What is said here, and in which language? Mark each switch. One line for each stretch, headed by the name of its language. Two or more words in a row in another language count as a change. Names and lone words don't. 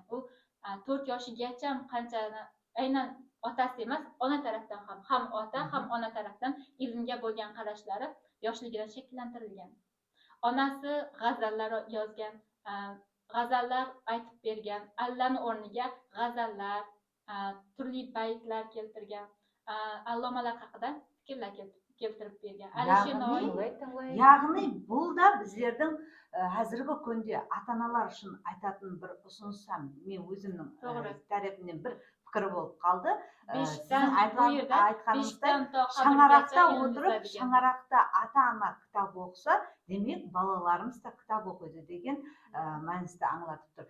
Uzbek: U 4 yoshigacha qanchani aynan otasi emas, ona tarafdan ham ota, ham ona tarafdan ilmga bo'lgan qarashlari yoshligidan shakllantirilgan. Onasi g'azallar yozgan, g'azallar aytib bergan, Allani o'rniga g'azallar, turli baytlar keltirgan, allomalar haqida fikrlar keltirib bergan. Alisher Navoiy,
Kazakh: яғни бұл да біздердің қазіргі күнде ата-аналар үшін айтатын бір ұсынысам, мен өзімнің тарапымнан бір пікір болып қалды. Сіздің айтқаныңыздай, шаңырақта отырып, шаңырақта ата-ана кітап оқыса, демек балаларымыз да кітап оқиды деген мәністі аңлатып тұр.